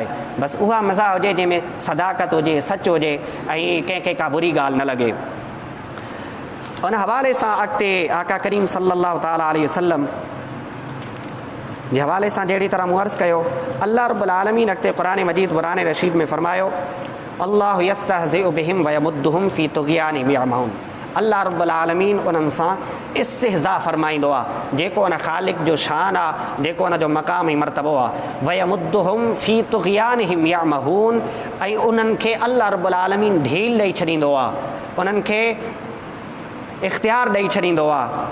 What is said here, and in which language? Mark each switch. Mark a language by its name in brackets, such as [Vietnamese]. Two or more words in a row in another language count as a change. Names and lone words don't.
[Sindhi] बसि उहा मज़ा हुजे जंहिंमें सदाकत हुजे, सच हुजे ऐं कंहिंखे का बुरी ॻाल्हि न लॻे। उन हवाले सां अॻिते आका करीम [Arabic] صلى الله تعالى عليه وسلم [Sindhi] जे हवाले सां जहिड़ी तरह मूं अर्ज़ु कयो, [Arabic] الله رب العالمين [Sindhi] अॻिते क़ुरान मजीद क़ुरान रशीद में फरमायो [Arabic] الله يستهزئ بهم ويمدهم في طغيانهم يعمهون. الله رب العالمين [Sindhi] उन्हनि सां इस्तिहज़ा फरमाईंदो आहे, जेको उन ख़ालिक़ जो शान आहे, जेको उन जो मक़ाम ऐं मर्तबो आहे। [Arabic] ويمدهم في طغيانهم يعمهون, [Sindhi] ऐं उन्हनि खे [Arabic] الله رب العالمين [Sindhi] ढील ॾेई छॾींदो आहे, उन्हनि खे इख़्तियार ॾेई छॾींदो आहे।